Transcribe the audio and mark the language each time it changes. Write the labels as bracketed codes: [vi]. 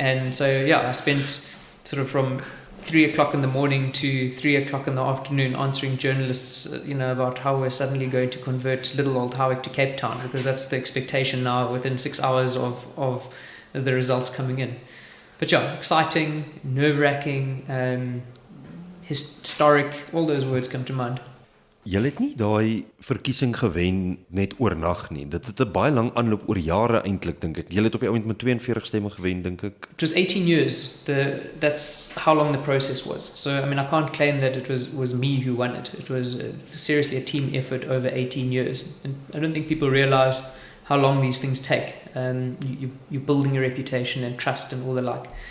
[en] And so I spent sort of from 3 o'clock in the morning to 3 o'clock in the afternoon answering journalists, about how we're suddenly going to convert little old Howick to Cape Town, because that's the expectation now within 6 hours of the results coming in. But exciting, nerve-wracking, historic, all those words come to mind. [af] Jy het nie daai verkiesing gewen net oornag nie. Dit het 'n baie lang aanloop oor jare eintlik, dink ek. Jy het op die oomblik met 42 stemme gewen, dink ek. [en] It was 18 years. That's how long the process was. So I can't claim that it was me who won it. It was seriously a team effort over 18 years. And I don't think people realize how long these things take. You're building a reputation and trust and all the like.